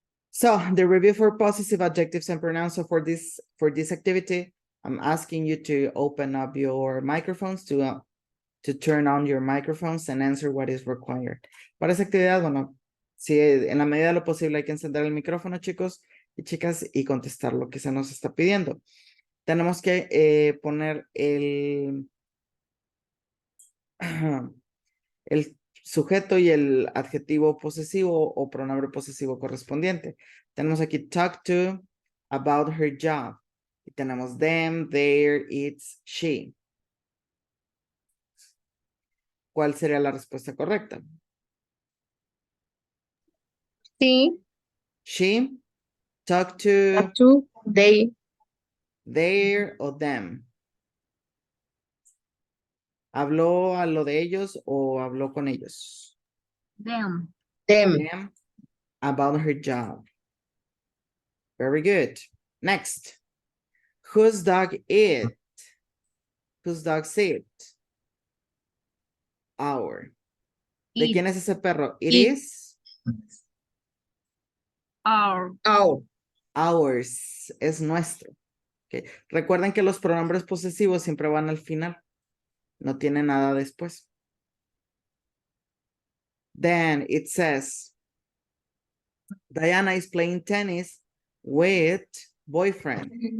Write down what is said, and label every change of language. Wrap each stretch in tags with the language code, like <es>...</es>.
<en>So the review for possessive adjectives and pronouns. So for this activity, I'm asking you to open up your microphones, to turn on your microphones and answer what is required.</en> <es>Para esa actividad, bueno, si en la medida de lo posible hay que encender el micrófono, chicos y chicas, y contestar lo que se nos está pidiendo. Tenemos que poner el sujeto y el adjetivo posesivo o pronombre posesivo correspondiente. Tenemos aquí</es> <en>talk to, about her job.</en> <es>Y tenemos them, their, its, she. ¿Cuál sería la respuesta correcta? Sí.</es> <en>She, talk to, They. their o them.</en> <es>¿Habló a lo de ellos o habló con ellos?</es> <en>Them. Them about her job. Very good. Next. Whose dog it? Whose dog's it?</en> <es>Our. ¿De quién es ese perro?</es> <en>It is Our.</en> <es>Ours. Es nuestro. Okay. Recuerden que los pronombres posesivos siempre van al final. No tiene nada después.</es> <en>Then it says, Diana is playing tennis with boyfriend.</en>